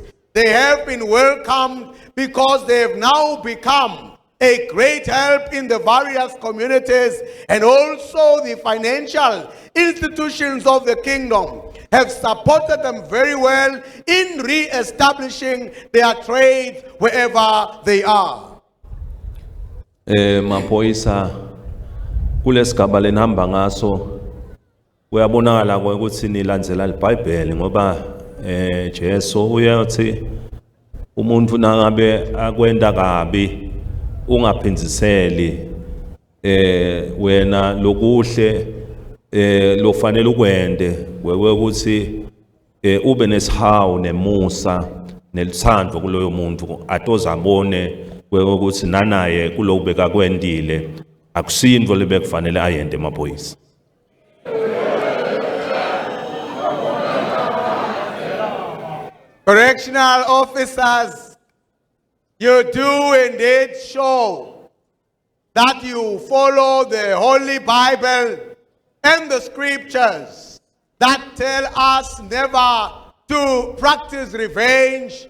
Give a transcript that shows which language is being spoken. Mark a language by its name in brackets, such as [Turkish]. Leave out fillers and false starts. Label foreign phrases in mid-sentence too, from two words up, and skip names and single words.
[English] They have been welcomed because they have now become a great help in the various communities, and also the financial institutions of the kingdom have supported them very well in re-establishing their trade wherever they are. [Swati] Maphoyisa kulesigaba lenihamba ngaso kuyabonakala ukuthi nilandzela iBhayibheli ngoba Jesu uyathi umuntu nangabe akwenda kabi ungaphindiseli wena lokuhle lofanele ukwende wewe ukuthi ube nesihawu nemusa nelithando kuloyo muntu atozabone wewe ukuthi nanaye kulobeka kwendile akusindvo lebekufanele ayende emaphoyisa. [English] Correctional officers, you do indeed show that you follow the Holy Bible and the scriptures that tell us never to practice revenge.